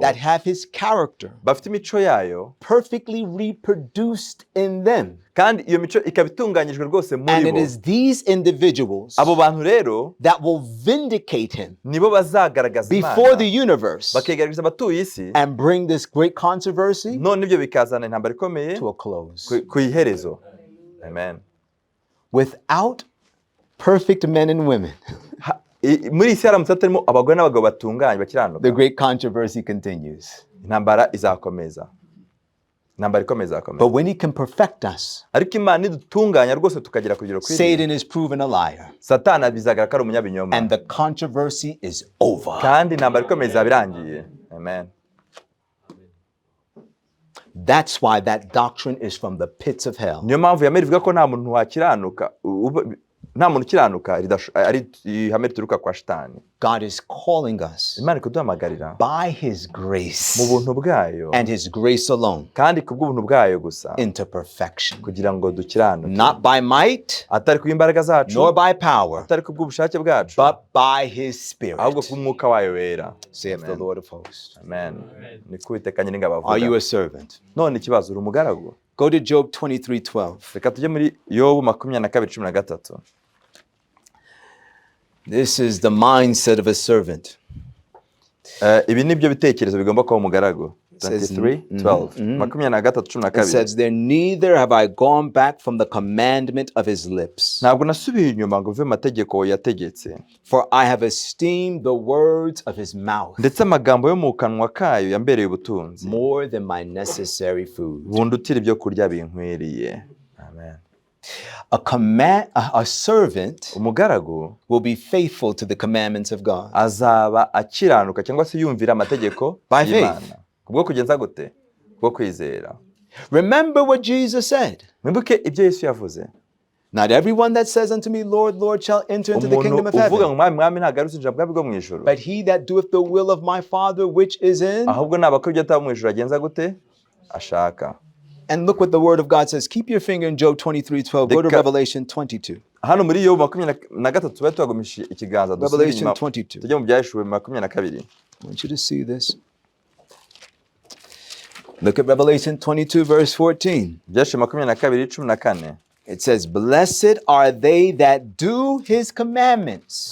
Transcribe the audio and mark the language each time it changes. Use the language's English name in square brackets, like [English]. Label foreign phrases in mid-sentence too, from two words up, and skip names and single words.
[English] that have his character [Kinyarwanda] bafite imico yayo [English] perfectly reproduced in them. [Kinyarwanda] kandi iyo mico ikaba itunganyijwe rwose [English] And [Kinyarwanda] muri [English] it [Kinyarwanda] bo. [English] is these individuals [Kinyarwanda] Abo bantu rero [English] that will vindicate him [Kinyarwanda] nibo bazagaragaza [English] before the [Kinyarwanda] Imana, [English] universe [Kinyarwanda] bakigaragaza abatuye isi, [English] and bring this great controversy [Kinyarwanda] none ibyo bikazana intambara ikomeye [English] to a close. [Kinyarwanda] ku iherezo. [English] Amen. Without perfect men and women, [Kinyarwanda] Muri isi haramutse hatarimo abagore n'abagabo batunganye [English] the [Kinyarwanda] bakiranuka, [English] great controversy continues. [Kinyarwanda] intambara izakomeza. Intambara ikomeza [English] But [Kinyarwanda] izakomeza. [English] when he can perfect us, [Kinyarwanda] Ariko Imana idutunganya rwose tukagera ku rugero kwiriye, [English] Satan is proven a liar [Kinyarwanda] Satani bizagaragara ko ari umunyabinyoma, [English] and the controversy is over. [Kinyarwanda] kandi intambara ikomeye izaba irangiye. [English] Amen. That's why that doctrine is from the pits of hell. [Kinyarwanda] Niyo mpamvu ihame rivuga ko nta muntu wakiranuka, nta muntu ukiranuka ari ihame rituruka kwa Shitani. [English] God is calling us [Kinyarwanda] Imana ikuduhamagarira [English] by His [Kinyarwanda] mu [English] grace [Kinyarwanda] buntu bwayo [English] and His grace alone [Kinyarwanda] kandi kubw'ubuntu bwayo gusa [English] into perfection. [Kinyarwanda] kugira ngo dukiranuke, [English] Not by might, [Kinyarwanda] atari kubw'imbaraga zacu, [English] nor by power, [Kinyarwanda] atari kubw'ubushake bwacu, [English] but by His [Kinyarwanda] ahubwo [English] Spirit, [Kinyarwanda] kubw'umwuka wayo wera. [English] saith the Lord of hosts. Amen. [Kinyarwanda] Niko Uwiteka Nyiringabo [English] Are you [Kinyarwanda] avuga. [English] a servant? [Kinyarwanda] None ikibazo, uri umugaragu? [English] Go to Job 23:12. [Kinyarwanda] Reka tujye muri Yobu 22:13. [English] This is the mindset of a servant. [Kinyarwanda] Ibi nibyo bitekerezo bigomba kuba umugaragu. [English] says- 23:12. 23:12. It says there, neither have I gone back from the commandment of his lips, [Kinyarwanda] Ntabwo nasubiye inyuma ngo mve mu mategeko yategetse, [English] for I have esteemed the words of his mouth [Kinyarwanda] ndetse amagambo yo mu kanwa kayo yambereye ubutunzi, [English] more than my necessary food. [Kinyarwanda] bundutira ibyo kurya binkwiriye. [English] Amen. A servant [Kinyarwanda] Umugaragu [English] will be faithful to the commandments of God [Kinyarwanda] azaba akiranuka cyangwa se yumvira amategeko [English] By faith. [Kinyarwanda] y'Imana. Kubwo kugenza gute? Kubwo kwizera. [English] Remember what Jesus said. [Kinyarwanda] Mwibuke ibyo Yesu yavuze. [English] Not everyone that says unto me, Lord, Lord, shall enter into the kingdom [Kinyarwanda] Umuntu [English] of [Kinyarwanda] uvuga ngo [English] heaven, [Kinyarwanda] mwami mwami ntabwo ari uzinjira bwami bwo mu ijuru, [English] but he that doeth the will of my Father which is in. [Kinyarwanda] ahubwo nabakora ibyo ataba mu ijuru agenza gute? Ashaka. [English] And look what the word of God says. Keep your finger in Job 23:12. Go to Deka- Revelation 22. [Kinyarwanda] Hano muri Yobu 23 tube tuhagumisha ikiganza dusubire [English] Revelation [Kinyarwanda] inyuma 22. tujye mu Byahishuwe 22. [English] I want you to see this. Look at Revelation 22, verse 14. [Kinyarwanda] Byahishuwe 22:14. [English] It says, blessed are they that do his commandments,